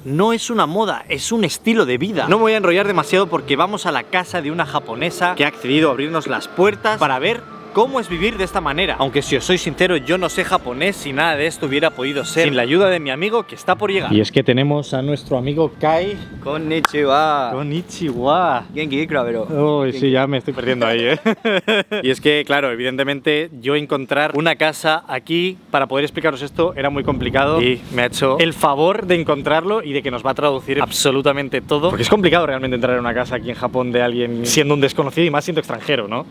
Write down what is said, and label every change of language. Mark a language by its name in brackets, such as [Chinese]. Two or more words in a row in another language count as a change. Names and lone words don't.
[Spanish] No es una moda, es un estilo de vida. No me voy a enrollar demasiado porque vamos a la casa de una japonesa que ha accedido a abrirnos las puertas para ver cómo es vivir de esta manera. Aunque si os soy sincero, yo no sé japonés y nada de esto hubiera podido ser sin la ayuda de mi amigo que está por llegar. Y es que tenemos a nuestro amigo Kai. [Japanese] Konnichiwa. Konnichiwa. 元気いくら, [Spanish] pero... Uy, sí, ya me estoy perdiendo ahí, Y es que, claro, evidentemente yo encontrar una casa aquí para poder explicaros esto era muy complicado, y me ha hecho el favor de encontrarlo y de que nos va a traducir absolutamente todo, porque es complicado realmente entrar en una casa aquí en Japón de alguien siendo un desconocido y más siendo extranjero, ¿no?